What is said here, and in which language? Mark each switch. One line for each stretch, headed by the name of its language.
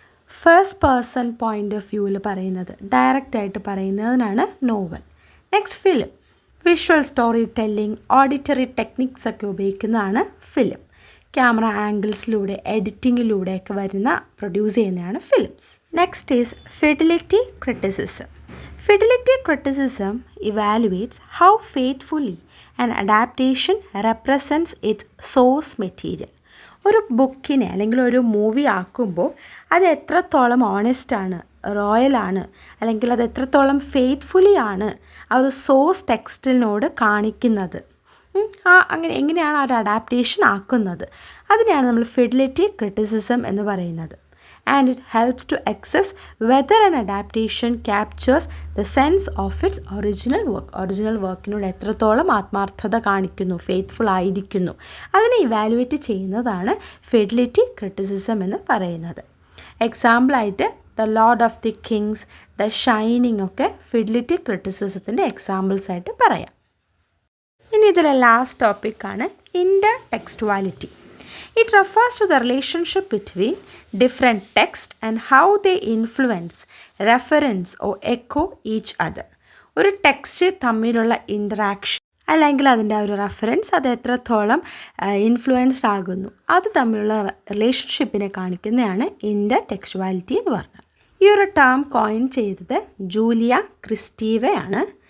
Malayalam: First person point of വ്യൂവിൽ പറയുന്നത്, ഡയറക്റ്റായിട്ട് പറയുന്നതിനാണ് novel. Next film. Visual story telling, auditory techniques ഒക്കെ ഉപയോഗിക്കുന്നതാണ് ഫിലിം. ക്യാമറ ആംഗിൾസിലൂടെ, എഡിറ്റിങ്ങിലൂടെയൊക്കെ വരുന്ന പ്രൊഡ്യൂസ് ചെയ്യുന്നതാണ് films.
English: Next is fidelity criticism. Fidelity criticism evaluates how faithfully an adaptation represents its source material.
Malayalam: ഒരു ബുക്കിനെ അല്ലെങ്കിൽ ഒരു മൂവി ആക്കുമ്പോൾ അത് എത്രത്തോളം ഓണസ്റ്റാണ്, റോയലാണ്, അല്ലെങ്കിൽ അത് എത്രത്തോളം ഫെയ്ത്ത്ഫുള്ളി ആണ് ആ ഒരു സോഴ്സ് ടെക്സ്റ്റിനോട് കാണിക്കുന്നത്, അങ്ങനെ എങ്ങനെയാണ് ആ ഒരു അഡാപ്റ്റേഷൻ ആക്കുന്നത്, അതിനെയാണ് നമ്മൾ ഫിഡലിറ്റി ക്രിറ്റിസിസം എന്ന് പറയുന്നത്.
English: And it helps to assess whether an adaptation captures the sense of its original work.
Malayalam: Original വർക്കിനോട് എത്രത്തോളം ആത്മാർത്ഥത കാണിക്കുന്നു, ഫെയ്ത്ത്ഫുൾ ആയിരിക്കുന്നു, അതിനെ ഇവാലുവേറ്റ് ചെയ്യുന്നതാണ് ഫിഡലിറ്റി ക്രിറ്റിസിസം എന്ന് പറയുന്നത്. എക്സാമ്പിളായിട്ട് the Lord of the Kings, the shining ഒക്കെ ഫിഡലിറ്റി ക്രിറ്റിസിസത്തിൻ്റെ എക്സാമ്പിൾസ് ആയിട്ട് പറയാം. ഇനി ഇതിലെ ലാസ്റ്റ് ടോപ്പിക്കാണ് ഇന്റർടെക്സ്റ്റുവാലിറ്റി.
English: It refers to the relationship between different texts and how they influence, reference or echo each other.
Malayalam: ഒരു ടെക്സ്റ്റ് തമ്മിലുള്ള ഇൻറ്ററാക്ഷൻ അല്ലെങ്കിൽ അതിൻ്റെ ഒരു റെഫറൻസ് അത് എത്രത്തോളം ഇൻഫ്ലുവൻസ്ഡ് ആകുന്നു, അത് തമ്മിലുള്ള റിലേഷൻഷിപ്പിനെ കാണിക്കുന്നതാണ് ഇന്റർടെക്സ്റ്റുവാലിറ്റി എന്ന് പറഞ്ഞാൽ. ഈ ഒരു ടേം കോയിൻ ചെയ്തത് ജൂലിയ ക്രിസ്റ്റീവയാണ്.